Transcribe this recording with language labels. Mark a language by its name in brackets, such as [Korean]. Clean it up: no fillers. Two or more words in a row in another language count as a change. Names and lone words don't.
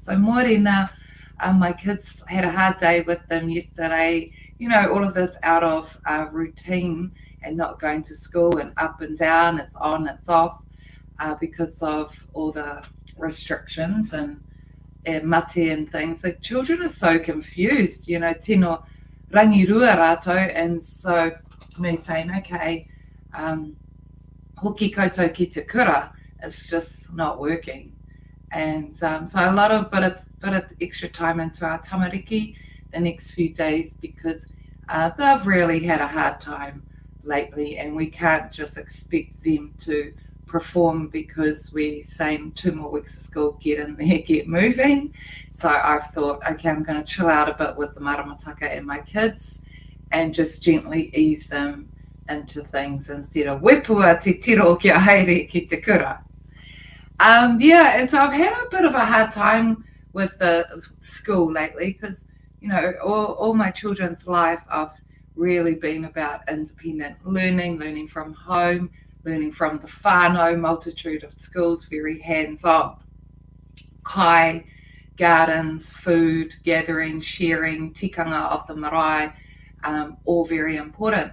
[English] So morena, my kids had a hard day with them yesterday. You know, all of this out of routine and not going to school and up and down, it's on, it's off, because of all the restrictions and mate and things. The children are so confused, you know, [Māori] tino rangirua rātou, [English] and so me saying, [Māori] okay, hoki koutou ki te kura, [English] it's just not working. And so a lot of bit of extra time into our tamariki the next few days because they've really had a hard time lately, and we can't just expect them to perform because we're saying 2 more weeks of school, get in there, get moving. So I've thought, okay, I'm going to chill out a bit with the Maramataka and my kids and just gently ease them into things instead of [Māori] wepua te tiro kia haere ki te kura. [English] Yeah, and so I've had a bit of a hard time with the school lately because, you know, all my children's life I've really been about independent learning from home, learning from the whānau, multitude of schools, very hands-on, kai, gardens, food, gathering, sharing, tikanga of the marae, all very important.